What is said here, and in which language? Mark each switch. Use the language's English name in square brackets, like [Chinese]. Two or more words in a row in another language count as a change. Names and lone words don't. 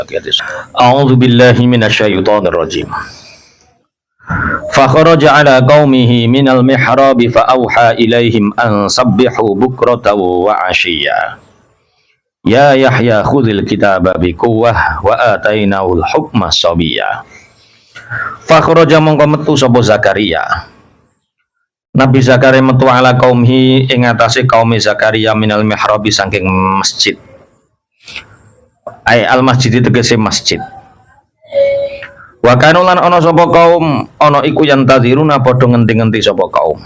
[Arabic] أعوذ بالله من الشيطان الرجيم. فخرج على قومه من المحراب فأوحى إليهم أن سبحوا بكرة وعشيا. يا يحيى خذ الكتاب بقوة وآتيناه الحكم صبيا. فخرج [Javanese] mongko metu sapa Zakaria. Nabi Zakaria metu [Arabic] على قومه [Javanese] ing atase kaum Zakaria [Arabic] من المحراب [Javanese] saking masjid. [Arabic] أي المسجد [Javanese] tegese masjid. [Arabic] وكانوا [Javanese] lan ana sapa kaum ana iku yang tadziruna padha ngenti-ngenti sapa kaum.